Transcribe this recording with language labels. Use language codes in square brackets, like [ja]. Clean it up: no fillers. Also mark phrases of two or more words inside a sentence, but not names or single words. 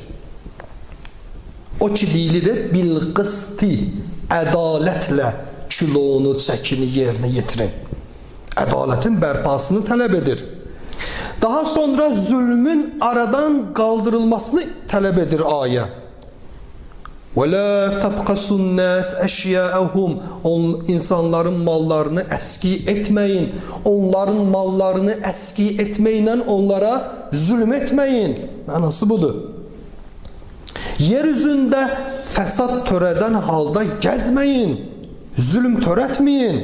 [az] O ki deyilir, [ar] بالقسط, [az] ədalətlə kilonu, çəkini yerinə yetirin. Ədalətin bərpasını tələb edir. Daha sonra zülmün aradan qaldırılmasını tələb edir ayə. [ar] وَلَا تَبْقَسُ النَّاسِ أَشْيَاءَهُمْ. [az] İnsanların mallarını əski etməyin. Onların mallarını əski etməklə onlara zülm etməyin. Mənası budur. Yeryüzündə fəsad törədən halda gəzməyin. Zülm törətməyin.